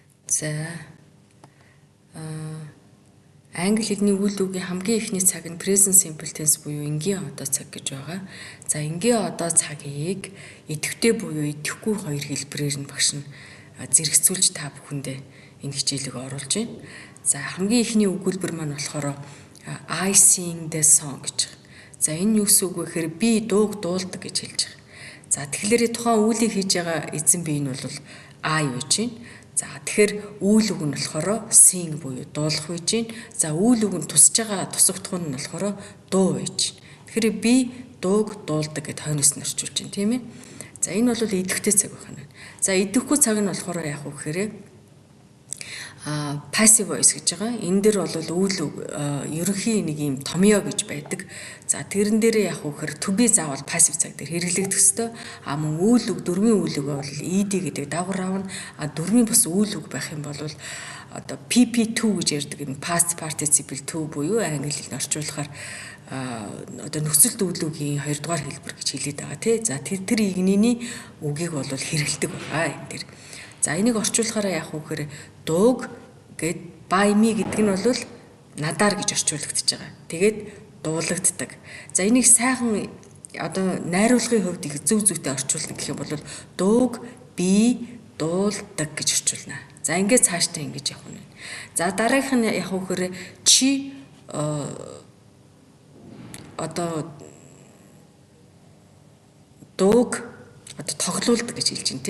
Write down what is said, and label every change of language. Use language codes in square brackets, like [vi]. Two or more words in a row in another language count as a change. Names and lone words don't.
[mn] За англи хэлний үйл үгийн хамгийн ихний цаг нь [en] present simple tense [mn] буюу энгийн одоо цаг гэж байгаа. За энгийн одоо цагийг идэвхтэй буюу идэвхгүй хоёр хэлбэрээр нь багш нь зэрэгцүүлж та бүхэндээ энэ хичээлийг оруулж байна. За хамгийн ихний өгүүлбэр маань болохоор [en] I sing the song [mn] гэж. За энэ юу гэсэн үг вэ гэхээр би дууг дуулдаг гэж хэлж байгаа. За тэгэхээр тухайн үйлийг хийж байгаа эзэн бие нь бол I гэж байна. За тэгэхээр үйл үг нь болохоор sing буюу дуулах гэж байна. За үйл үг нь тусаж байгаа тусагдах нь болохоор дуу гэж байна. Тэгэхээр би дууг дуулдаг гэд хойноос нь орчуулж байна, тийм ээ. За энэ бол идэвхтэй цаг байна. За идэвхгүй цаг нь болохоор яах вэ гэхээр [en] passive voice [mn] гэж байгаа. Энэ дээр бол үйл үг ерөнхий нэг юм томьёо гэж байдаг. За тэрэн дээр яах вэ гэхээр [en] to be [mn] заавал passive цаг дээр хэрэглэгдэх ёстой. Мөн үйл үг дөрвийн үйл үг бол ed гэдэг дагавар аавна. Дөрвийн бас үйл үг байх юм бол одоо pp2 гэж ярьдаг энэ [en] past participle 2 [mn] буюу англи хэлээр орчуулахаар одоо нөхцөлд үйл үгийн 2 дугаар хэлбэр гэж хэлээд байгаа тий. За тэр игнийний үгийг бол хэрэглэдэг байгаа энэ дэр. За энийг орчуулахаараа яах вэ гэхээр дууг гэд [en] by me [mn] гэдэг нь бол надаар гэж орчуулагдчихж байгаа. Тэгээд дуулагддаг. За энийг сайхан одоо найруулгын хувьд их зөв зүйтэй орчуулна гэх юм бол дууг би дуулдаг гэж орчуулна. За ингээд цаашдаа ингэж явах нь. За дараагийнх нь яах вэ гэхээр чи одоо дууг одоо тоглоулдаг гэж хэлж байна тий.